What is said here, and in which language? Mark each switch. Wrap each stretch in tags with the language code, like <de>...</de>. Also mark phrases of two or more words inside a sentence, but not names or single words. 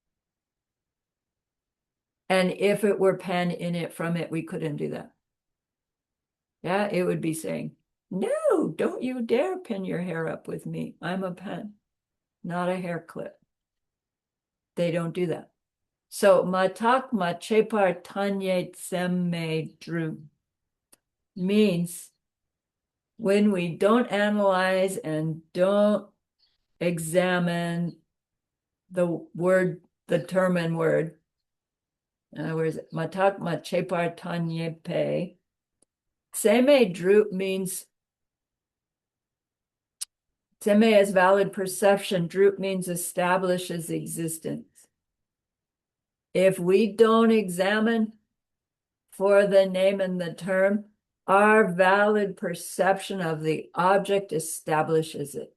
<en>And if it were pen in it from it, we couldn't do that. Yeah, it would be saying, no, don't you dare pin your hair up with me. I'm a pen, not a hair clip. They don't do that. So</en> <bo>མ་བརྟགས་མ་དཔྱད་པར་ཐ་སྙད་ཚད་མས་གྲུབ</bo> <en>means when we don't analyze and don't examine the word, the term and word, where is it?</en> <bo>མ་བརྟགས་མ་དཔྱད་པར་ཐ་སྙད་པ། ཚད་མས་གྲུབ</bo> <en>means Tsemme is valid perception. Drup means establishes existence. If we don't examine for the name and the term, our valid perception of the object establishes it.</en>